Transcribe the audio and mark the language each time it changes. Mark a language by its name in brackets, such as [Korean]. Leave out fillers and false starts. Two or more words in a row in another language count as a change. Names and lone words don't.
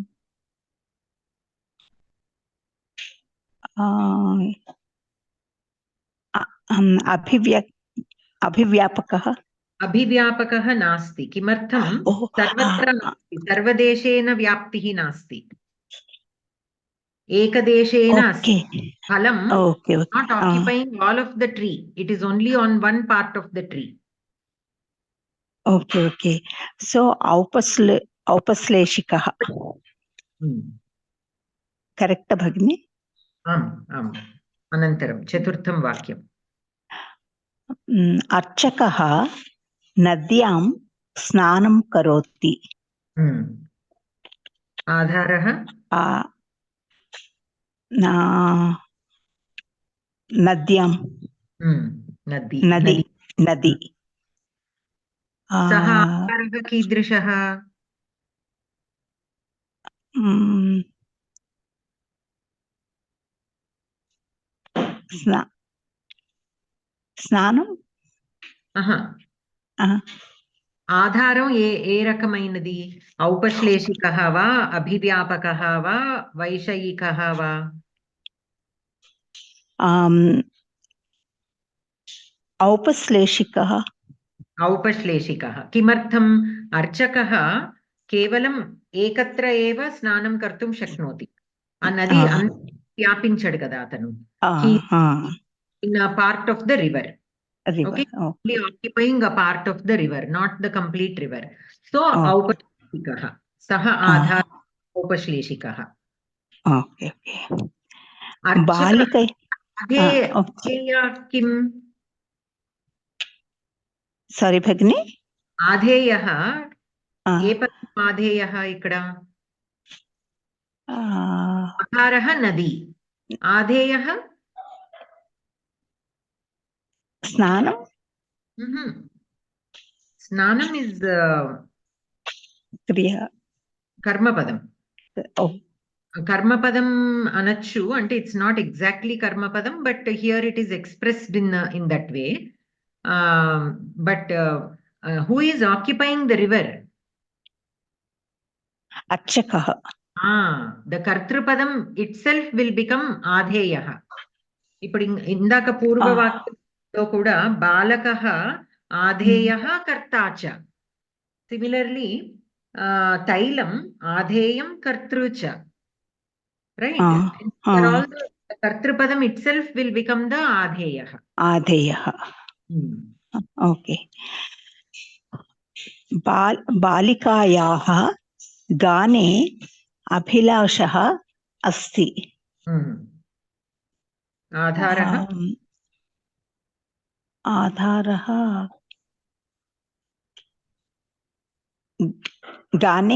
[Sanskrit] अभिव्यापकः नास्ति किमर्थं सर्वत्र नास्ति सर्वदेशेन व्याप्तिः नास्ति एकदेशेन अस्ति फलं [English] not occupying all of the tree [Sanskrit] it is only on one part of the tree [English] okay so [Sanskrit] औपश्लेषिकः करेक्ट भगिनी आम् अनन्तरं चतुर्थं वाक्यम् अर्चकः नद्यां स्नानं करोति आधारः नद्यां नदी सः आधारः कीदृशः [Telugu] స్నానం ఆధారం ఏ రకమైనది [Sanskrit] ఔపశ్లేషికः వా అభివ్యాపకः వా వైషయికः వా औपश्लेषिकः किमर्थम् अर्चकः केवलम् एकत्र एव स्नानं कर्तुं शक्नोति नदी [Telugu] व्यापिంచడు కదా అతను [English] in a part of the river okay only occupying a part of the river not the complete river so [Sanskrit] औपश्लेषिकः सः आधार औपश्लेषिकः okay बालिकै आधेया किम्? सारी भगिनी [Telugu] आधेयः ఏ పదం ఆధేయः ఇక్కడ? ఆధారः నది, ఆధేయः స్నానం. స్నానం ఇస్ క్రియ కర్మపదం. కర్మపదం అనొచ్చు, అంటే [English] it's not exactly కర్మపదం, but here it is expressed in that way. But who is occupying the river? [Telugu] అర్చకः. [English] ద కర్తృపదం itself will become ఆధేయः. [Telugu] ఇప్పుడు ఇందాక పూర్వవాక్యంలో కూడా బాలకः ఆధేయः కర్తా చ. సిమిలర్లీ తైలం ఆధేయం కర్తృ చ. [English] Right? Also, the kartrupadam itself will become the adheyah. Adheyah. Okay. [Sanskrit] बालिकायाः गाने अभिलाषः अस्ति. आधारः आधारः गाने